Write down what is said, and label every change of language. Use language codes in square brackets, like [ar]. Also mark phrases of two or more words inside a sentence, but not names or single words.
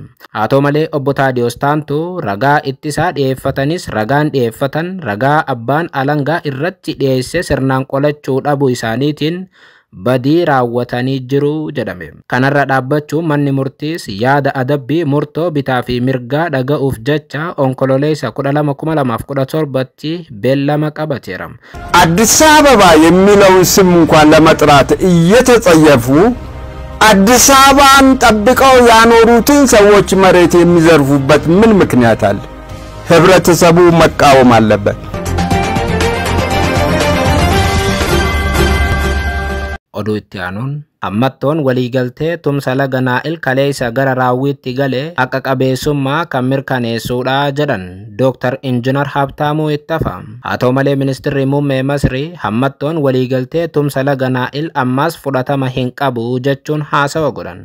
[om] Haa ta'u malee obbo Taadiyoos Taantuu ragaa ittisaa dhiyeeffatanis ragaan dhiyeeffatan ragaa abbaan alangaa irratti dhiyeesse sirnaan qolachuu dhabuu isaaniitiin badii raawwatanii jiru jedhame. Kanarra dhaabbachuun manni murtiis yaada adabbii murtoo bitaa fi mirgaa dhaga'uuf jecha onkololeessa 12,2017tti beellama qabateera. [am] አዲስ አበባ የሚለውን ስም እንኳን ለመጥራት እየተጸየፉ አዲስ አበባን ጠብቀው ያኖሩትን ሰዎች መሬት የሚዘርፉበት ምን ምክንያት አለ? ህብረተሰቡ መቃወም አለበት። [om] Oduu itti aanuun ammattoon waliigaltee tumsa laga Naa'il kaleessa gara raawwiitti galee akka qabeessummaa kan mirkaneessuudha jedhan Dr. Injinar Habtaamuu Ittafa. Haa ta'u malee ministeerri muummee Masrii ammattoon waliigaltee tumsa laga Naa'il ammas fudhatama hin qabu jechuun haasawa godhan.